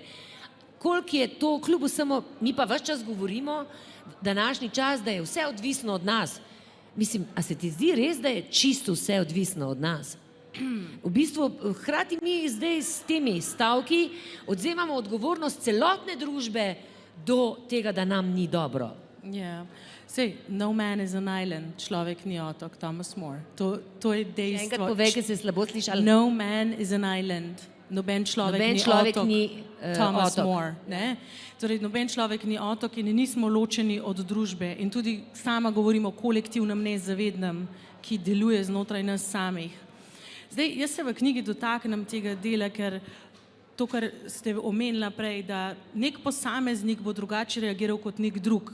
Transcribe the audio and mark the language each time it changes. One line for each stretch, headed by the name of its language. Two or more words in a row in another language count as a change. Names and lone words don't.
Slovenian: Koliko je to, kljub vsemu, mi pa ves čas govorimo, današnji čas, da je vse odvisno od nas. Mislim, a se ti zdi res, da je čisto vse odvisno od nas? V bistvu, hkrati mi zdaj s temi stavki odzemamo odgovornost celotne družbe do tega, da nam ni dobro. Sej,
English: no man is an island,
Slovenian: človek ni otok, Thomas More. To je dejstvo. Enkrat povej, ker se je slabo slišalo.
English: No man is an island.
Slovenian: Noben človek ni Thomas More. Torej, noben človek ni otok in nismo ločeni od družbe. In tudi sama govorim o kolektivnem nezavednem, ki deluje znotraj nas samih. Zdaj, jaz se v knjigi dotaknem tega dela, ker to, kar ste omenila prej, da nek posameznik bo drugače reagiral kot nek drug.